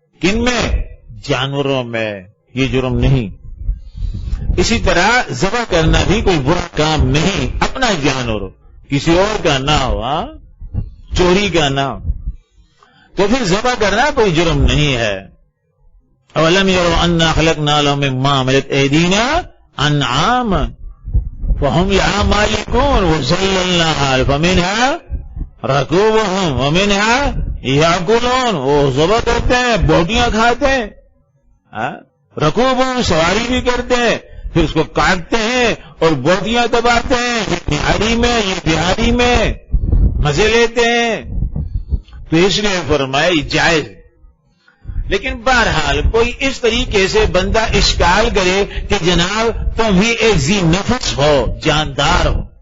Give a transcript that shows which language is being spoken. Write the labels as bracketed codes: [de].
[ur] کن میں؟ جانوروں میں یہ جرم نہیں. اسی طرح ذبح کرنا بھی کوئی برا کام نہیں، اپنا جانور کسی اور کا نہ ہو، چوری کا نہ ہو، تو پھر ذبح کرنا کوئی جرم نہیں ہے. [ar] اولم یروا انا خلقنا لهم مما عملت ایدینا انعاما فهم لها مالکون وذللناها فمنها ركوبهم ومنها یاکلون. [ur] وہ ذبح کرتے ہیں، بوٹیاں کھاتے ہیں، رکوبهم سواری بھی کرتے ہیں، پھر اس کو کاٹتے ہیں اور بوٹیاں دباتے ہیں، یہ بہاری میں یہ بہاری میں مزے لیتے ہیں. تو اس نے فرمایا جائز. لیکن بہرحال کوئی اس طریقے سے بندہ اشکال کرے کہ جناب تم بھی ایک ذی نفس ہو، جاندار ہو،